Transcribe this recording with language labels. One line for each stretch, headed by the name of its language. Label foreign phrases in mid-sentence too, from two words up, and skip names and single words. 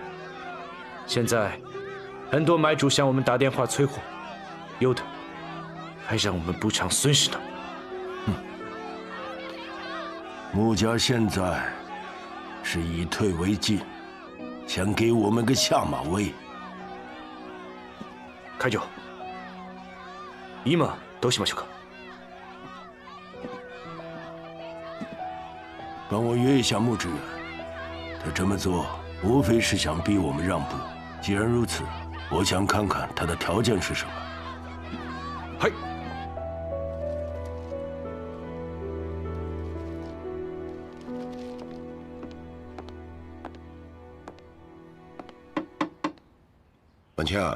Chinese: 现在很多买主向我们打电话催货，有的还让我们补偿损失呢。穆家现在是以退为进，想给我们个下马威。
Japanese: 会長、今どうしましょうか？
Chinese: 帮我约一下穆志远，他这么做无非是想逼我们让步。既然如此，我想看看他的条件是什么。
Japanese: はい。
Chinese: 婉清啊，